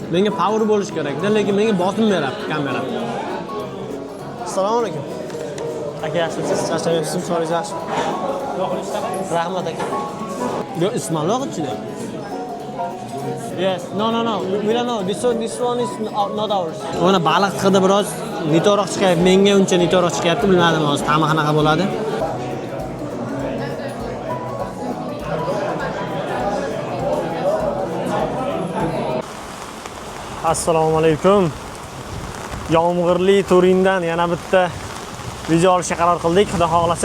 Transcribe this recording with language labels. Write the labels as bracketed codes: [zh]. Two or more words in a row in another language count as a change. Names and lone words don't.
[uz] Menga power bo'lish kerak-da, lekin menga bosim beradi kamera. Assalomu alaykum. Aka, yaxshimisiz? Charchamayapsizmi? So'ringiz yaxshimi? Rahmat aka. Yo, ismalloq ichida. [en] Yes. No. We don't know. This one is not ours. [uz] Mana baliq hidi biroz nitoroq chiqyapti. Menga uncha nitoroq chiqyapti, bilmadim hozir ta'mi qanaqa bo'ladi. Assalomu alaykum. Yomg'irli Turindan yana bitta video olishga qaror qildik, xudo xohlasa.